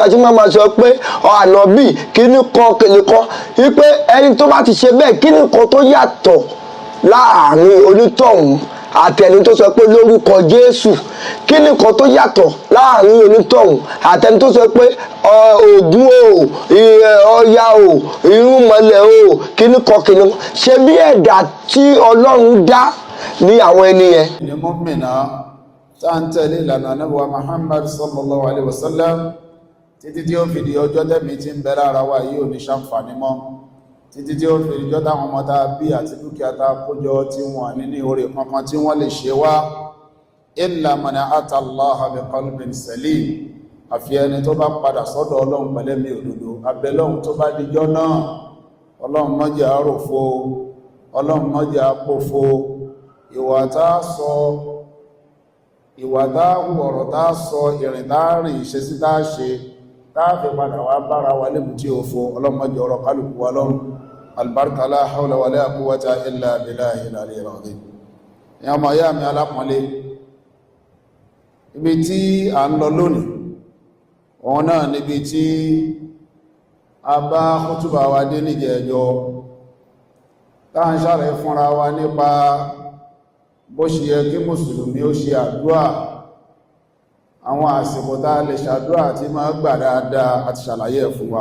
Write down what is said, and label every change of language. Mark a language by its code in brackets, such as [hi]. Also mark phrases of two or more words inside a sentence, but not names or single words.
[yo] ṣe máa sọ pé ànábì kíní kan wípé ẹni tó bá ti ṣe bẹ́ẹ̀ kíní kan tó yàtọ̀ láàrin onítọ̀hún àti ẹni tó sọ pé lórúkọ Jésù, kíní kan tó yàtọ̀ láàrin onítọ̀hún àti ẹni tó sọ pé Ògún Ọya irúnmọlẹ̀ kíní kan ṣe bí ẹ̀dá tí Ọlọ́run dá ní àwọn ẹni yẹn. ní mọ́mìnà tá ń tẹ̀lé ìlànà Ànábì wa Muhammad [ar] صلى الله عليه وسلم [yo] títí tí ó fi di ọjọ́ tẹ́mi tí ń bẹ lára wa yìí ò ní ṣàǹfààní mọ́, títí tí ó fi di ọjọ́ táwọn ọmọ tá bí àti dúkìá tá kójọ tí wọ́n ní ní oore kankan tí wọ́n lè ṣe wá [ar] إلا من أتى الله بقلب سليم, [yo] àfi ẹni tó bá padà sọ́dọ̀ Ọlọ́run pẹ̀lẹ́mì òdodo. Abẹ́lọ́run tó bá dijọ́ náà, Ọlọ́run má jẹ́ á ròfo, Ọlọ́run má jẹ́ á pòfo, ìwà tá sọ, ìwà tá ọ̀rọ̀ tá sọ, ìrìn tá rìn, ìṣesí tá ṣe tá fi padà wá bára wa lébù tí ó fò. Ọlọ́run má jẹ́ ọ̀rọ̀ kálùkù wa lọ́rùn. [ar] البركة لا حول ولا قوة إلا بالله العلي العظيم. [yo] Ya ma ya mi alápọ̀nlé, ibi tí a ń lọ lónìí wọn náà níbi tí a bá kútùbà wa dé níjẹ̀ẹ́jọ́ tá ń ṣàrẹ̀ fúnra wa nípa bó ṣe yẹ kí mùsùlùmí ó ṣe àdúà, àwọn àsìkò tá lè ṣàdúà tí máa gbà dáadáa àti ṣàlàyé ẹ̀ fún wa.